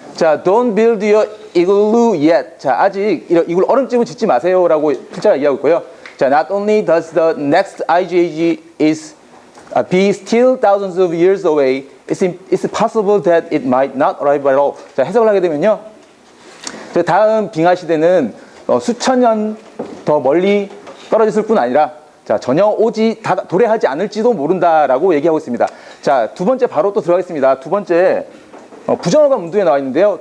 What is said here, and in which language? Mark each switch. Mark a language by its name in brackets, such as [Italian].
[Korean] 자, [English] don't build your igloo yet. [Korean] 자, 아직 이걸 얼음집을 짓지 마세요라고 필자가 이야기하고 있고요. 자, [English] not only does the next ice age be still thousands of years away, it's possible that it might not arrive at all. [Korean] 자, 해석을 하게 되면요, 다음 빙하 시대는 수천 년 더 멀리 떨어졌을 뿐 아니라, 자, 전혀 도래하지 않을지도 모른다라고 얘기하고 있습니다. 자, 두 번째 바로 또 들어가겠습니다. 두 번째, 부정어가 문두에 나와 있는데요.